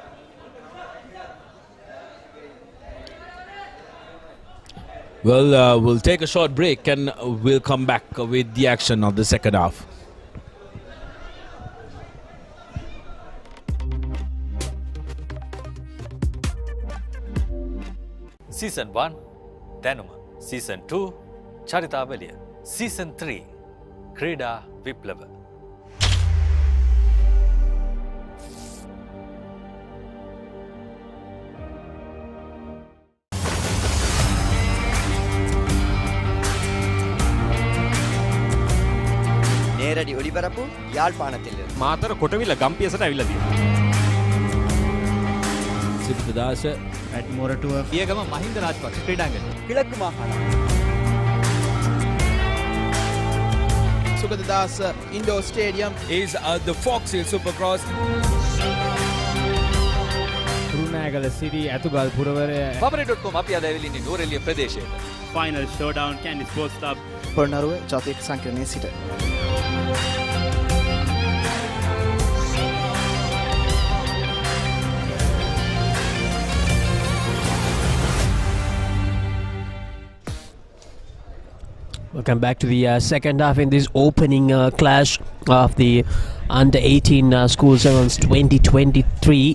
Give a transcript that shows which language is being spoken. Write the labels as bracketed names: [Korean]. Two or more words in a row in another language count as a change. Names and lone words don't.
[English] Well, we'll take a short break and we'll come back with the action of the second half. Season 1, Danuma. Season 2, Charitavaliya. Season 3, Krida Viplava. [Tamil] நேரடி ஒளிபரப்பு யாழ்ப்பாணத்திலிருந்து. [Sinhala] මාතර කොටවිල ගම්පියසට ඇවිල්ලා තියෙනවා. Siddhadasa at Moratua පියගම මහින්ද රාජපක්ෂ ක්‍රීඩාංගණය. [Tamil] கிழக்கு மாகாணம். [English] Sukadadasa Indoor Stadium is the Fox Hill Supercross. [Sinhala] රුණෑගල City ඇතුගල් පුරවරය Papare.com අපි අද ඇවිල්ලා ඉන්නේ නුවරඑළිය ප්‍රදේශයේ. [English] Final showdown Candy Sports Club. [Sinhala] පොළොන්නරුව ජාතික සංකීර්ණයේ සිට. [English] Welcome back to the second half in this opening clash of the under 18 School Sevens 2023.